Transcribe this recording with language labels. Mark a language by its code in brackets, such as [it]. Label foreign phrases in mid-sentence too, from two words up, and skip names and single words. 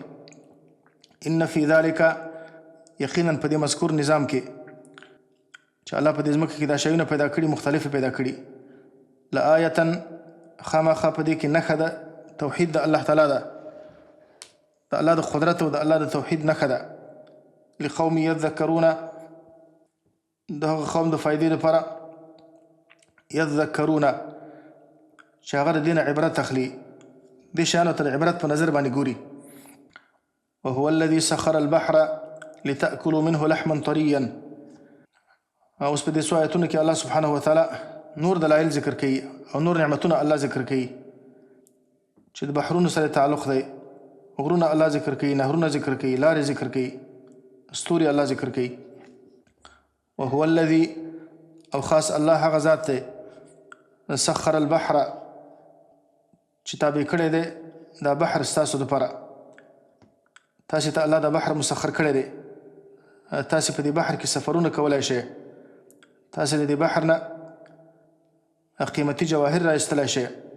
[ar] ان فی ذلک، [ps] یقینا په دې مذکور نظام کې چې الله په دې ځمکه کې دا شیونه پیدا کړي، مختلف پیدا کړي، لآیة، خامخا په دې کې نښه ده توحید د الله تعالی ده، د الله د قدرت او د الله د توحید نښه ده. [ar] لقوم یذکرون، [ps] د هغه قوم د فایدې لپاره، یذکرون چې هغه د دې نه عبرت اخلي، دې شیانو ته د عبرت په نظر باندې ګوري. [ar] وهو الذي سخر البحر لتأكلوا منه لحما طريا. [ps] اوس په دې څو آیتونو کې الله [ar] سبحانه وتعالی [ps] نور دلایل ذکر کوي او نور نعمتونه الله ذکر کوي چې د بحرونو سره تعلق دی. غرونه الله ذکر کوي، نهرونه ذکر کوي، لارې ذکر کوي، ستوري الله ذکر کوي. [ar] وهو الذي، [ps] او خاص الله هغه ذات دی، [ar] سخر البحر [ps] چې تابع کړی دی دا بحر ستاسو دپاره. تاسې ته الله دا بحر مسخر کړی دی، تاسې په دې بحر کې سفرونه کولی شئ، تاسې د دې بحر نه قیمتي جواهر را ایستلی شئ.